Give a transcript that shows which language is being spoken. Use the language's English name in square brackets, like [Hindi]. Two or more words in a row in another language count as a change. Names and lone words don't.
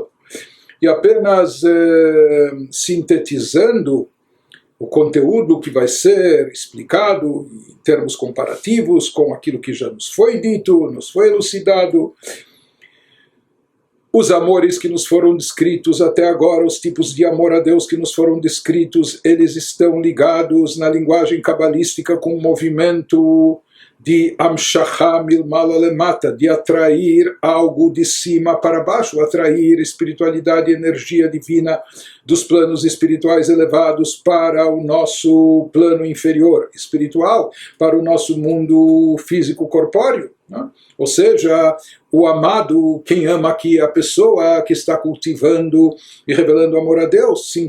[Portuguese] E apenas sintetizando o conteúdo que vai ser explicado em termos comparativos com aquilo que já nos foi dito, nos foi elucidado. Os amores que nos foram descritos até agora, os tipos de amor a Deus que nos foram descritos, eles estão ligados na linguagem cabalística com o movimento de [Hebrew] המשכה מלמעלה למטה, [Portuguese] de atrair algo de cima para baixo, atrair espiritualidade e energia divina dos planos espirituais elevados para o nosso plano inferior espiritual, para o nosso mundo físico corpóreo, né? Ou seja, o amado, quem ama aqui, a pessoa que está cultivando e revelando amor a Deus, se